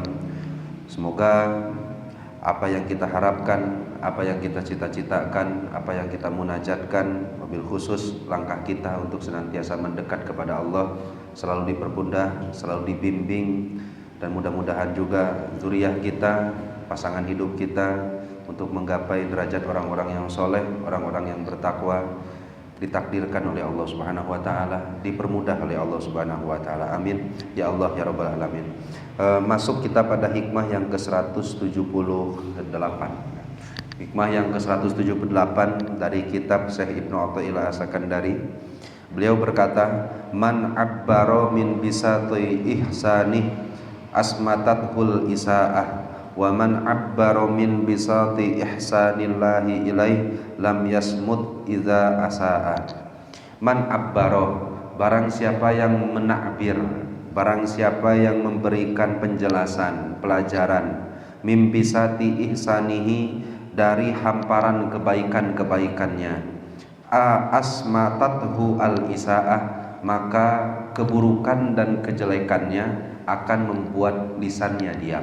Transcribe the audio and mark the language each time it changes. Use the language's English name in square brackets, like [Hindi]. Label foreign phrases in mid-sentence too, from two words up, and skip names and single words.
[Indonesian] Semoga apa yang kita harapkan, apa yang kita cita-citakan, apa yang kita munajatkan, [Arabic] وبالخصوص [Indonesian] langkah kita untuk senantiasa mendekat kepada Allah selalu dipermudah, selalu dibimbing, dan mudah-mudahan juga zuriyah kita, pasangan hidup kita untuk menggapai derajat orang-orang yang soleh, orang-orang yang bertakwa, ditakdirkan oleh Allah [Arabic] سبحانه وتعالى, [Indonesian] dipermudah oleh Allah [Arabic] سبحانه وتعالى. آمين يا الله يا رب العالمين. [Indonesian] Masuk kita pada hikmah yang ke-178. Hikmah yang ke-178 dari kitab Syekh Ibnu Athaillah As-Sakandari. Beliau berkata, [Arabic] من عبر من بساط إحسانه أصمتته الإساءة ومن عبر من بساط إحسان الله إليه لم يصمت إذا أساء. من عبر, [Indonesian] barang siapa yang menakbir, barang siapa yang memberikan penjelasan, pelajaran, [Arabic] من بساط إحسانه, [Indonesian] dari hamparan kebaikan-kebaikannya, [Arabic] أصمتته الإساءة, [Indonesian] maka keburukan dan kejelekannya akan membuat lisannya diam.